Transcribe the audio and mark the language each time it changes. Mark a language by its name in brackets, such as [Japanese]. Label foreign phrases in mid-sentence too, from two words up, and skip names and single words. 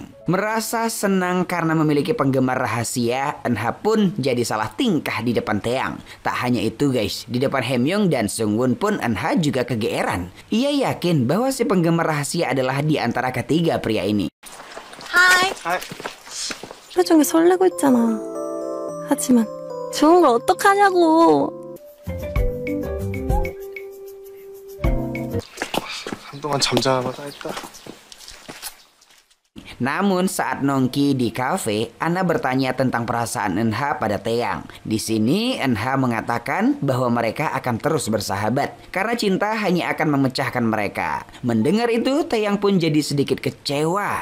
[Indonesian] Merasa senang karena memiliki penggemar rahasia, Enha pun jadi salah tingkah di depan Taeyang. Tak hanya itu guys, di depan Haemyung dan Sungwon pun Enha juga kegeeran. Ia yakin bahwa si penggemar rahasia adalah di antara ketiga pria ini. Hai. [Korean] 표정이 설레고 있잖아. 하지만 좋은 걸 어떡하냐고. 한동안 잠잠하다 했다. [Indonesian] Namun saat nongki di kafe, Ana bertanya tentang perasaan Enha pada Taeyang. Di sini Enha mengatakan bahwa mereka akan terus bersahabat karena cinta hanya akan memecahkan mereka. Mendengar itu, Taeyang pun jadi sedikit kecewa.